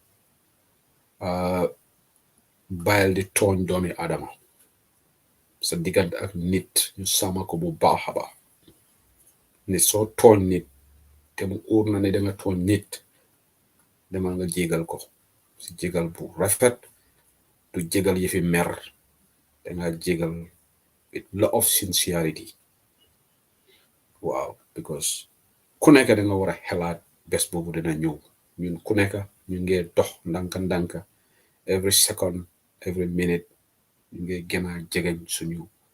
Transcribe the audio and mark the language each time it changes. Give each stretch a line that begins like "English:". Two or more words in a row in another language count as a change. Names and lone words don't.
Wolof: bayal di tooñ doomi adama sa diggante ak nit ñu sama ko bu baax a baax ne soo tooñ nit te mu óor na ne danga tooñ nit demal nga jégal ko si jégal bu rafet du jégal yëfi mer danga jégal
English: with lot of sincerity
Wolof: waaw because ku nekk da nga war a xelaat bés boobu dina ñëw ñun ku nekk ñu ngi dox ndanka
English: every second every minute
Wolof: ñu ngi gën a jegeñ suñu